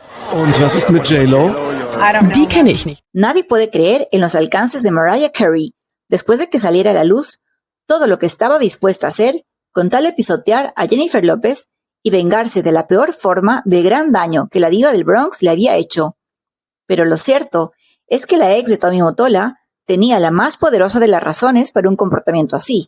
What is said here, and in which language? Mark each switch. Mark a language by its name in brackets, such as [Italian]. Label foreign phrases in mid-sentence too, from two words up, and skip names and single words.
[German] Und was ist mit J-Lo? Die kenne ich nicht. [Spanish] Nadie puede creer en los alcances de Mariah Carey después de que saliera a la luz todo lo que estaba dispuesta a hacer con tal de pisotear a Jennifer López y vengarse de la peor forma del gran daño que la diva del Bronx le había hecho. Pero lo cierto es que la ex de Tommy Mottola tenía la más poderosa de las razones para un comportamiento así.